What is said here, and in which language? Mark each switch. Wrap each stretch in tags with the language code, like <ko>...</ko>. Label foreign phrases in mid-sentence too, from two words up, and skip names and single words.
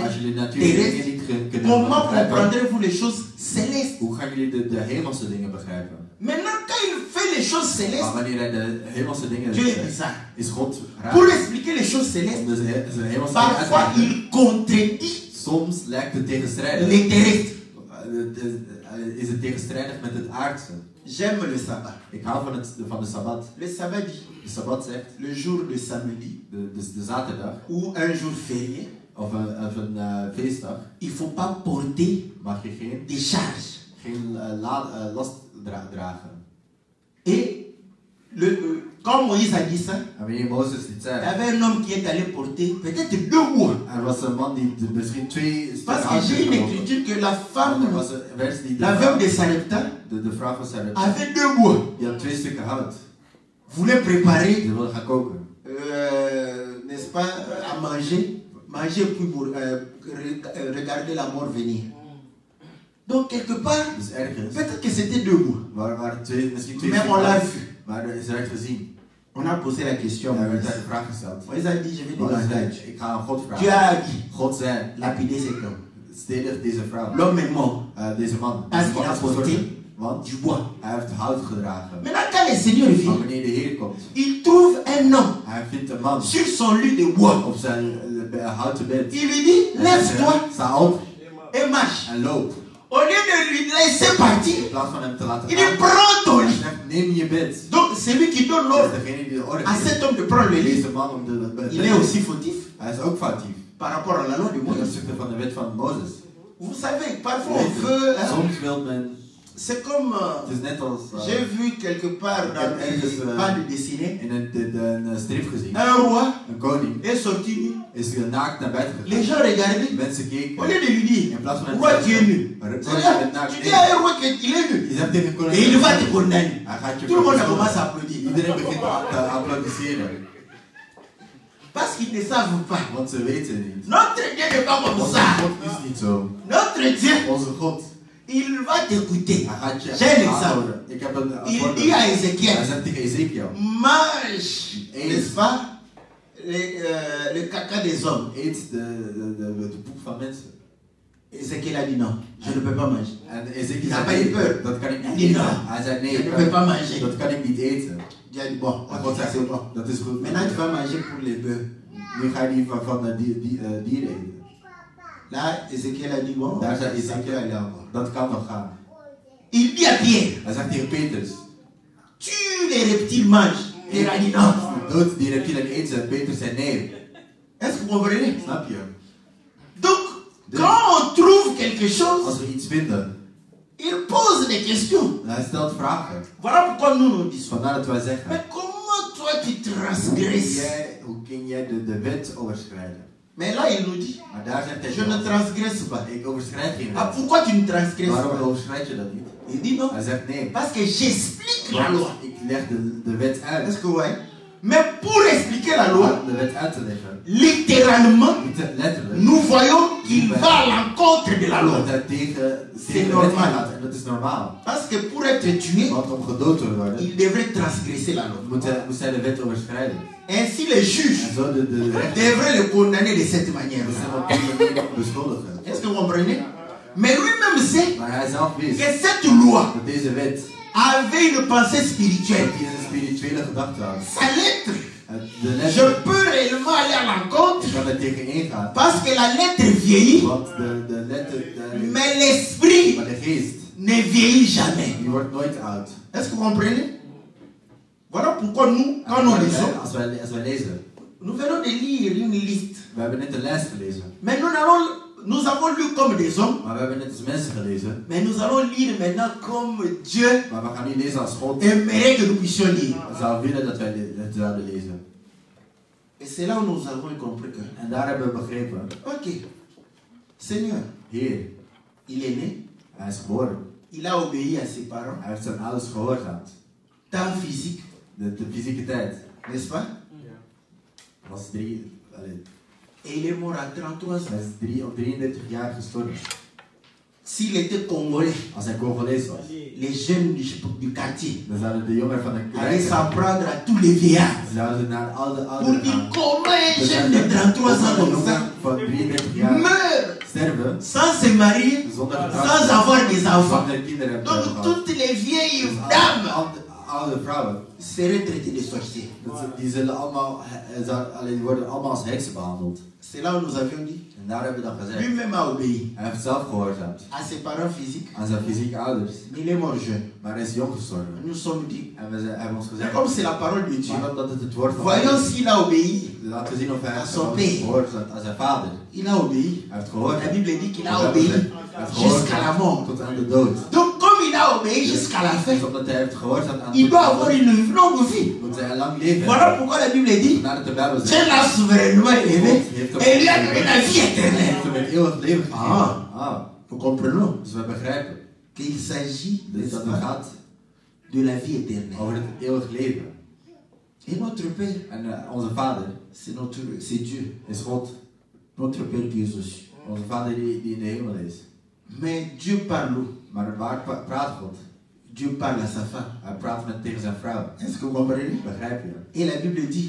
<nl>als jullie natuurlijke dingen</nl> <fr>terrestres,</fr> <nl>niet kunnen</nl> <fr>comment</fr> <nl>begrijpen,</nl> <fr>comprendrez-vous les choses célestes?</fr> <nl>hoe gaan jullie de hemelse dingen begrijpen?</nl> <fr>Maintenant, quand il fait les choses</fr> <nl>Maar</nl> <fr>célestes,</fr> <nl>wanneer hij de hemelse dingen</nl> <fr>Dieu est</fr> <nl>zegt,</nl> <fr>bizarre.</fr> <nl>is God</nl> <fr>Pour</fr> <nl>raar.</nl> <fr>expliquer les choses</fr> <nl>Om</nl> <fr>célestes,</fr> <nl>de zijn hemelse dingen uit te</nl> <fr>parfois</fr> <nl>leggen.</nl> <fr>il contredit</fr> <nl>Soms lijkt het tegenstrijdig.</nl> <fr>les terrestres.</fr> <nl>Is het tegenstrijdig met het aardse.</nl> <fr>J'aime le sabbat.</fr> <nl>Ik hou van de Sabbat.</nl> <fr>Le sabbat dit,</fr> <nl>De Sabbat zegt,</nl> <fr>le jour de samedi</fr> <nl>de zaterdag,</nl> <fr>ou un jour férié,</fr> <nl>of een feestdag,</nl> <fr>il ne faut pas porter</fr> <nl>mag je geen</nl> <fr>des charges.</fr> <nl>last dragen.</nl> <fr>Et quand Moïse a dit ça,</fr> <nl>En wanneer Mozes dit</nl> <fr>il y</fr> <nl>zei,</nl> <fr>avait un homme qui est allé porter peut-être 2 mois.</fr> <nl>er was een man die misschien 2</nl> <fr>Parce que j'ai une écriture que la</fr> <nl>Er</nl> <fr>femme,</fr> <nl>was een vers die</nl> <fr>la veuve de Sarepta,</fr> <nl>de vrouw van Sarepta,</nl> <fr>avait 2 mois.</fr> <nl>die had 2 stukken hout.</nl> <fr>Voulait préparer,</fr> <nl>Die wilde gaan koken.</nl> <fr>n'est-ce pas, à manger, puis pour regarder la mort venir. Donc quelque part,</fr> <nl>Dus ergens</nl> <fr>peut-être que c'était 2 mois.</fr> <nl>waren misschien 2</nl> <fr>Mais</fr> <nl>stukken</nl> <fr>on l'a</fr> <nl>hout,</nl> <fr>vu.</fr> <nl>maar er is eruit gezien.</nl> <fr>On a posé la question.</fr> <nl>Ja, er werd</nl> <fr>Moïse.</fr> <nl>de vraag gesteld.</nl> <fr>Moïse a dit, je vais</fr> <nl>Mozes</nl> <fr>demander.</fr> <nl>zei, ik ga aan God</nl> <fr>Dieu</fr> <nl>vragen.</nl> <fr>a dit,</fr> <nl>God zei,</nl> <fr>lapider cet homme.</fr> <nl>stedig deze vrouw.</nl> <fr>L'homme est mort.</fr> <nl>Deze man.</nl> <fr>Parce</fr> <nl>Deze</nl> <fr>qu'il</fr> <nl>man</nl> <fr>a</fr> <nl>is gestorven.</nl> <fr>porté</fr> <nl>Want</nl> <fr>du bois.</fr> <nl>hij heeft hout gedragen.</nl> <fr>Maintenant, quand le Seigneur</fr> <nl>Maar</nl> <fr>vient,</fr> <nl>wanneer de Heer komt,</nl> <fr>il trouve un homme</fr> <nl>hij vindt een man</nl> <fr>sur son lit de bois.</fr> <nl>op zijn houten bed.</nl> <fr>Il lui dit, lève-toi</fr> <nl>Sta op</nl> <fr>et marche.</fr> <nl>en loop.</nl> <fr>Au lieu de lui laisser partir,</fr> <nl>In plaats van hem te laten</nl> <fr>il dit,</fr> <nl>gaan.</nl> <fr>prends ton</fr> <nl>Hij</nl> <fr>lit.</fr> <nl>zegt, neem je bed.</nl> <fr>Donc, celui qui donne</fr> <nl>Dat is</nl> <fr>l'ordre</fr> <nl>degene die de orde</nl> <fr>à</fr> <nl>geeft.</nl> <fr>cet homme de prendre le lit,</fr> <nl>Deze man om de bed.</nl> <fr>il est aussi fautif</fr> <nl>Hij is ook foutief.</nl> <fr>par rapport à la loi de</fr> <nl>Ten</nl> <fr>Moïse.</fr> <nl>opzichte van de wet van Mozes.</nl> <fr>Vous savez, parfois on veut, hein,</fr> <nl>Soms wil men</nl> <fr>C'est comme</fr> <nl>Het is net als...</nl> <fr>j'ai vu quelque part dans les bandes dessinées</fr> <nl>in een strip gezien.</nl> <fr>un roi</fr> <nl>Een koning</nl> <fr>est sorti nu.</fr> <nl>is naakt naar buiten</nl> <fr>Les</fr> <nl>gegaan.</nl> <fr>gens regardaient.</fr> <nl>Mensen keken.</nl> <fr>Au lieu de lui dire,</fr> <nl>In plaats van</nl> <fr>roi tu es nu.</fr> <nl>koning</nl> <fr>Tu</fr> <nl>bent naakt.</nl> <fr>dis à un roi qu'il est nu.</fr> <nl>Je zegt tegen koning.</nl> <fr>Et il va te condamner.</fr> <nl>Hij gaat je</nl> <fr>Tout le monde</fr> <nl>veroordelen.</nl> <fr>commence à applaudir.</fr> <nl>Iedereen begint te applaudisseren.</nl> <fr>Parce qu'ils ne savent pas.</fr> <nl>Want ze weten niet.</nl> <fr>Notre Dieu n'est pas comme</fr> <nl>Onze</nl> <fr>ça.</fr> <nl>God is niet zo.</nl> <fr>Notre Dieu,</fr> <nl>Onze God.</nl> <fr>il va t'écouter.</fr> <nl>Hij gaat je</nl> <fr>J'ai un exemple.</fr> <nl>aanhouden. Ik heb een</nl> <fr>Il</fr> <nl>voorbeeld.</nl> <fr>dit à</fr> <nl>Hij</nl> <fr>Ézéchiel,</fr> <nl>zegt tegen Ezekiel.</nl> <fr>mange,</fr> <nl>Eet.</nl> <fr>n'est-ce pas, le caca des hommes.</fr> <nl>Eet de poep van mensen.</nl> <fr>Ézéchiel a dit non, je ne peux pas manger.</fr> <nl>En Ezekiel</nl> <fr>Il n'a</fr> <nl>zei</nl> <fr>pas eu</fr> <nl>nee,</nl> <fr>peur.</fr> <nl>dat kan ik Hij niet</nl> <fr>dit</fr> <nl>eten.</nl> <fr>non,</fr> <nl>Hij zei nee,</nl> <fr>je ne peux pas manger.</fr> <nl>dat kan ik niet eten.</nl> <fr>Dieu a dit bon,</fr> <nl>En</nl> <fr>ok,</fr> <nl>God</nl> <fr>ça</fr> <nl>zegt,</nl> <fr>c'est bon.</fr> <nl>dat is goed.</nl> <fr>Maintenant tu vas manger pour les bœufs.</fr> <nl>Nu ga je die van de dieren eten.</nl> <fr>Là, Ézéchiel a dit bon,</fr> <nl>Daar zei</nl> <fr>ça peut</fr> <nl>Ezekiel,</nl> <fr>aller encore.</fr> <nl>dat kan nog gaan.</nl> <fr>Il dit à Pierre,</fr> <nl>Hij zegt tegen Petrus,</nl> <fr>tue les reptiles, mange. Pierre a dit non.</fr> <nl>dood die reptielen en eet ze. Petrus zei nee.</nl> <fr>Est-ce que vous comprenez?</fr> <nl>Snap je?</nl> <fr>Donc, quand on trouve quelque chose,</fr> <nl>Als we iets vinden,</nl> <fr>il pose des questions.</fr> <nl>hij stelt vragen.</nl> <fr>Voilà pourquoi nous nous disons.</fr> <nl>Vandaar dat wij zeggen,</nl> <fr>Mais comment toi tu transgresses?</fr> <nl>hoe kun jij de wet overschrijden?</nl> <fr>Mais là il nous dit,</fr> <nl>Maar daar zegt hij,</nl> <fr>je ne transgresse pas.</fr> <nl>ik overschrijd geen</nl> <fr>Ah,</fr> <nl>wet.</nl> <fr>pourquoi tu ne transgresses</fr> <nl>Waarom</nl> <fr>pas?</fr> <nl>overschrijd je dat niet?</nl> <fr>Il dit non.</fr> <nl>Hij zegt nee.</nl> <fr>Parce que j'explique la loi.</fr> <nl>Ik leg de wet uit.</nl> <fr>Est-ce que vous voyez? Mais pour expliquer la loi,</fr> <nl>Om de wet uit te leggen,</nl> <fr>littéralement,</fr> <nl>niet letterlijk,</nl> <fr>nous voyons qu'il va à l'encontre de la loi.</fr> <nl>dat hij tegen</nl> <fr>C'est</fr> <nl>de wet</nl> <fr>normal.</fr> <nl>gaat. En dat is normaal.</nl> <fr>Parce que pour être tué,</fr> <nl>Want om gedood te worden,</nl> <fr>il devrait transgresser la loi.</fr> <nl>moest hij de wet overschrijden.</nl> <fr>Ainsi les juges</fr> <nl>En zo de rechter</nl> <fr>devraient le condamner de cette manière.</fr> <nl>moest hem op die manier beschuldigen.</nl> <fr>Est-ce que vous comprenez? Mais lui-même sait</fr> <nl>Maar hij zelf wist</nl> <fr>que cette loi</fr> <nl>dat deze wet,</nl> <fr>avait une pensée spirituelle.</fr> <nl>dat hij een spirituele gedachte had.</nl> <fr>Sa lettre,</fr> <nl>De</nl> <fr>je</fr> <nl>letter,</nl> <fr>peux réellement aller à l'encontre</fr> <nl>ik kan er tegen ingaan.</nl> <fr>parce que la lettre vieillit,</fr> <nl>Want de letter,</nl> <fr>mais l'esprit</fr> <nl>maar de geest,</nl> <fr>ne vieillit jamais.</fr> <nl>die wordt nooit oud.</nl> <fr>Est-ce que vous comprenez? Voilà pourquoi nous, quand nous lisons,</fr> <nl>Als wij lezen,</nl> <fr>nous venons de lire une liste.</fr> <nl>we hebben net een lijst gelezen.</nl> <fr>Mais nous avons lu comme des hommes,</fr> <nl>Maar we hebben net als mensen gelezen.</nl> <fr>mais nous allons lire maintenant comme Dieu</fr> <nl>Maar we gaan nu lezen als God</nl> <fr>aimerait que nous puissions lire.</fr> <nl>zou willen dat wij het zouden lezen.</nl> <fr>Et c'est là où nous avons compris que,</fr> <nl>En daar hebben we begrepen,</nl> <fr>ok, Seigneur,</fr> <nl>Heer,</nl> <fr>il est né,</fr> <nl>hij is geboren.</nl> <fr>il a obéi à ses parents,</fr> <nl>Hij heeft zijn ouders gehoorzaamd.</nl> <fr>temps physique,</fr> <nl>De fysieke tijd</nl> <fr>n'est-ce pas?</fr> <nl>was 3.</nl> <fr>Et il est mort à 33 ans.</fr> <nl>Hij is op 33 jaar gestorven.</nl> <fr>S'il était congolais,</fr> <nl>Als hij Congolees was,</nl> <fr>les jeunes du quartier</fr> <nl>dan zouden de jongeren van de</nl> <fr>allaient</fr> <nl>kerk</nl> <fr>s'en prendre à tous les vieillards</fr> <nl>zouden ze naar al de</nl> <fr>pour</fr> <nl>ouderen</nl> <fr>dire</fr> <nl>gaan.</nl> <fr>comment un jeune de 33 ans comme ça</fr> <nl>Van 33 jaar</nl> <fr>meurt</fr> <nl>sterven</nl> <fr>sans se marier,</fr> <nl>zonder</nl> <fr>sans avoir des enfants.</fr> <nl>zonder kinderen hebben</nl> <fr>Donc</fr> <nl>gehad.</nl> <fr>toutes les vieilles</fr> <nl>Dus</nl> <fr>dames</fr> <nl>oude vrouwen,</nl> <fr>seraient traitées de sorciers.</fr> <nl>die zullen allemaal, die worden allemaal als heksen behandeld.</nl> <fr>C'est là où nous avions dit,</fr> <nl>En daar hebben we dan gezegd,</nl> <fr>lui-même a obéi</fr> <nl>hij heeft zelf gehoorzaamd</nl> <fr>à ses parents physiques,</fr> <nl>aan zijn fysieke ouders,</nl> <fr>mais il est mort jeune.</fr> <nl>maar hij is jong gestorven.</nl> <fr>Nous sommes dit,</fr> <nl>En we hebben ons</nl> <fr>mais</fr> <nl>gezegd,</nl> <fr>comme c'est la parole de Dieu,</fr> <nl>maar omdat het woord van</nl> <fr>voyons</fr> <nl>God is,</nl> <fr>s'il a obéi.</fr> <nl>laten we zien of hij</nl> <fr>À</fr> <nl>heeft</nl> <fr>son père.</fr> <nl>gehoorzaamd aan zijn vader.</nl> <fr>Il a obéi.</fr> <nl>Hij heeft gehoord.</nl> <fr>La Bible dit qu'il</fr> <nl>Hij</nl> <fr>a</fr> <nl>heeft</nl> <fr>obéi</fr> <nl>gehoorzaamd</nl> <fr>jusqu'à la mort.</fr> <nl>tot aan de dood.</nl> <fr>Donc comme il a obéi jusqu'à la fin,</fr> <nl>Dus omdat hij heeft gehoorzaamd aan</nl> <fr>il</fr> <nl>de</nl> <fr>doit avoir une longue vie.</fr> <nl>moet hij een lang leven</nl> <fr>Voilà</fr> <nl>hebben.</nl> <fr>pourquoi la Bible dit,</fr> <nl>Nadat de Bijbel</nl> <fr>Dieu</fr> <nl>zegt,</nl> <fr>l'a souverainement élevé et lui a donné la vie</fr> <nl>hij</nl> <fr>éternelle.</fr> <nl>heeft hem een eeuwig leven gegeven.</nl> <fr>Ah. Nous comprenons</fr> <nl>Dus we begrijpen</nl> <fr>qu'il s'agit</fr> <nl>dus dat het gaat</nl> <fr>de la vie éternelle.</fr> <nl>over het eeuwig leven.</nl> <fr>Et notre Père,</fr> <nl>En onze vader</nl> <fr>c'est Dieu,</fr> <nl>is God.</nl> <fr>notre Père qui est aux cieux.</fr> <nl>Onze vader die in de hemel is.</nl> <fr>Mais Dieu parle,</fr> <nl>Maar waar praat God?</nl> <fr>Dieu parle à sa femme.</fr> <nl>Hij praat tegen zijn vrouw.</nl> <fr>Est-ce que vous comprenez?</fr> <nl>Begrijp je?</nl> <fr>Et la Bible dit,</fr>